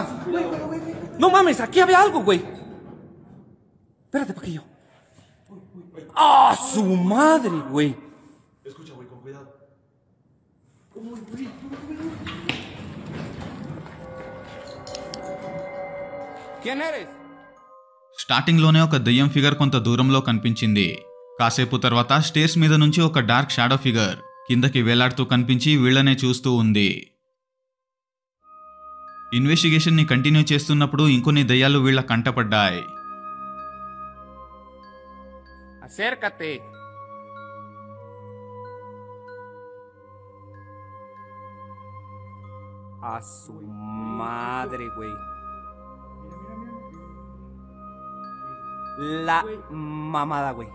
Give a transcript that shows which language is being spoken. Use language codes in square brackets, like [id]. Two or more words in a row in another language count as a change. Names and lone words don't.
[es] No mames, aquí había algo, güey. Espérate, Paquillo. ¡Ah, su madre, güey! Escucha, güey, con cuidado. ¿Quién eres? [te] స్టార్టింగ్లోనే ఒక దయ్యం ఫిగర్ కొంత దూరంలో కనిపించింది. కాసేపు తర్వాత స్టేర్స్ మీద నుంచి ఒక [en] dark shadow figure [te] కిందకి వేలాడుతూ కనిపించి వీళ్లనే చూస్తూ ఉంది. ఇన్వెస్టిగేషన్ ని కంటిన్యూ చేస్తున్నప్పుడు ఇంకొన్ని దయ్యాలు వీళ్ల కంటపడ్డాయి. [es] Acércate. A su madre, güey. La mamada, güey.